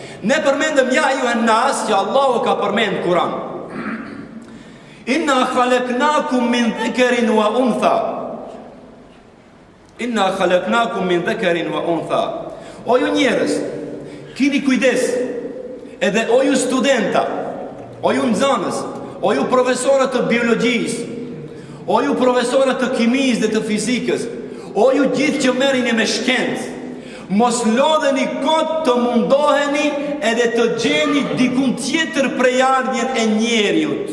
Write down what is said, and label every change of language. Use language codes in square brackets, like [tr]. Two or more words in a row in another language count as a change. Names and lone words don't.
[sq] Ne përmendëm ja ju e nas që Allahu ka përmend Kur'an. [ar] إنا خلقناكم من ذكر وأنثى. إنا خلقناكم من ذكر وأنثى. [sq] O ju njerëz, kini kujdes. Edhe o ju studenta, o ju nxënës, o ju profesorët të biologjisë, o ju profesorët të kimisë dhe të fizikës, o ju gjithë që merrini me shkencë, mos lodheni kot të mundoheni edhe të gjeni dikun tjetër prej ardhjen e njeriut.